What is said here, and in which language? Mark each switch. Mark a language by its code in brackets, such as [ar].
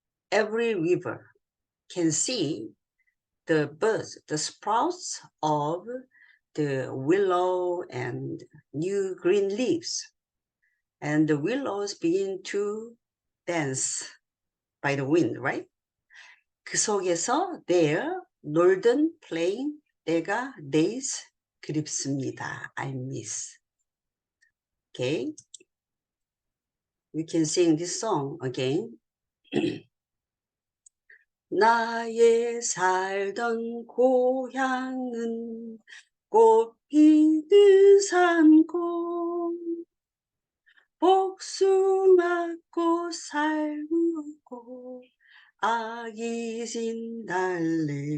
[en] Every river can see the birds, the sprouts of the willow and new green leaves. And the willows begin to dance by the wind, right? [ko] 그 속에서 [en] there, [ko] 놀던, [en] playing, [ko] 때가 [en] days, [ko] 그립습니다. [en] I miss. Okay? We can sing this song again. [ko] 나의 살던 고향은 꽃 피는 산골 복숭아꽃 살구고 아기 진달래